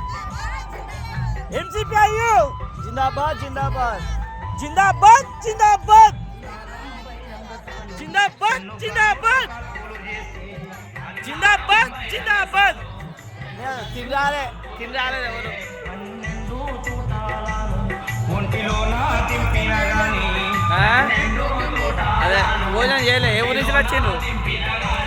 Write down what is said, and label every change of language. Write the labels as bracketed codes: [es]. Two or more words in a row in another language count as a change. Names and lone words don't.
[te] MCPIU जिंदाबाद जिंदाबाद जिंदाबाद जिंदाबाद जिंदाबाद जिंदाबाद जिंदाबाद जिंदाबाद తిండాలే తిండాలే ఎవరు అదే భోజనం చేయలే ఏ ఊరి నుంచి వచ్చిండు